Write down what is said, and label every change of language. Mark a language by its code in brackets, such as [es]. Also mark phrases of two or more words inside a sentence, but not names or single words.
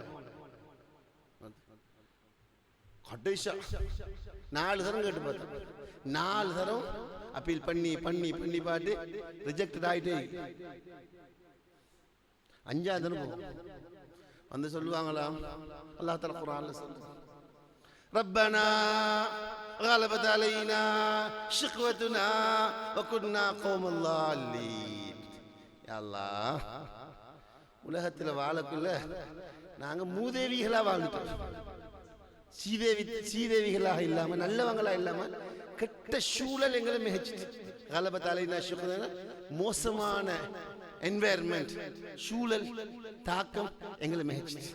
[ta] கடைசா 4 தரம் கேட்டு பார்த்தேன். 4 தரம் அப்பீல் பண்ணி பண்ணி பண்ணி பாட்டு ரிஜெக்டட் ஆயிட்டே. 5வது தரம் வந்து சொல்லுவாங்களா, [ar] الله تعالى [ta] குர்ஆன்ல சொல்றான், [ar] ربنا غلبت علينا شقوتنا وكنا قوما ضالين. يا الله, [ta] உலகத்தில் வாழக்குள்ள நாங்க மூதேவிகளா வாழ்ந்துட்டோம். சீதேவிகளாக இல்லாம நல்லவங்களா இல்லாம கெட்ட சூழல் எங்களை மிகச்சிட்டு. காலபத்தாலைனா மோசமான என்வாயர்மெண்ட், சூழல் தாக்கம் எங்களை மிகச்சிட்டு.